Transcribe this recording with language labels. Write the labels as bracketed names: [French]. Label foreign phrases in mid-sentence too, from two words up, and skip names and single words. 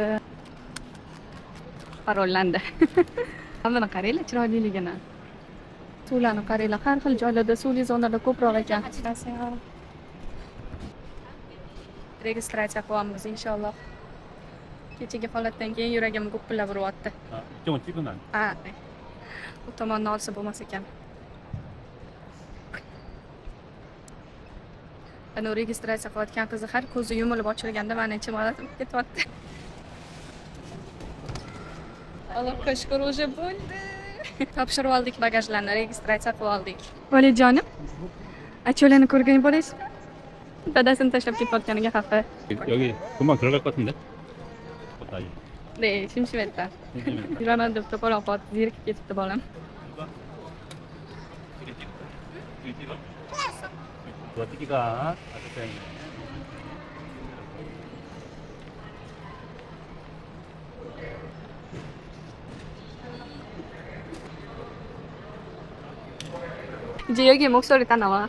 [Uzbek] Parollandi. Hammani qaranglar, chiroyliligini. Suvlarni qaranglar, har xil joylarda suvli zonada ko'proq ekan. Registratsiya qilamiz inshaalloh. Kechagi holatdan keyin yuragim gupillab uryapti. [Korean] 좀 찍으면 [Uzbek] Ha. Bu tomonni olsa bo'lmas ekan. Ana registratsiya qilayotgan qizi har ko'zi yumilib ochilganda meni ichim og'rib ketyapti. Allohga shukr, o'sha bo'ldi. Topshirib oldik bagajlarni, registratsiya qilib oldik. Bolajonim, acho'larni ko'rgan bo'laysiz? Dadasini tashlab ketayotganiga xafa. [Korean] 여기 금방 들어갈 것 같은데? 네, 심심했다. [Uzbek] Yuraman deb to'polon qotib, zerikib ketibdi bolam. [Korean] 어떻게가 아주 이제 여기 목소리 다 나와.